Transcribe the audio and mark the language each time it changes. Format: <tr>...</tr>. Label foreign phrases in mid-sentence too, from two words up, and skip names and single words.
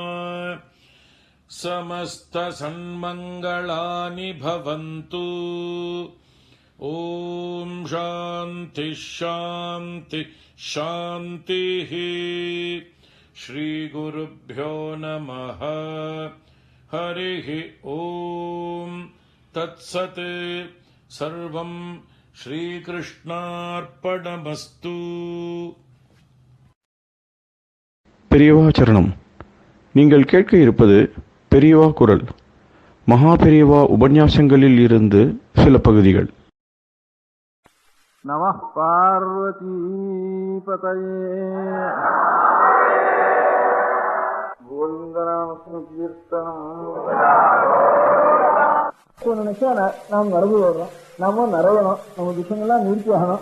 <sa>समस्तसन्मङ्गलानि भवन्तु ॐ शान्ति शान्ति शान्तिः श्रीगुरुभ्यो नमः हरिः ॐ तत्सत् सर्वं श्रीकृष्णार्पणमस्तु</sa> <ta>பெரியவா சரணம். நீங்கள் கேட்க இருப்பது பெரியவா குரல். மகா பெரியவா உபன்யாசங்களில் இருந்து சில பகுதிகள்.</ta> <sa>नमः पार्वती पतये</sa> <ta>நினைச்சா நாம் நடந்து வர்றோம், நாம நிறையணும், நம்ம துக்கங்கள்லாம் நிறுத்தி ஆகணும்.</ta>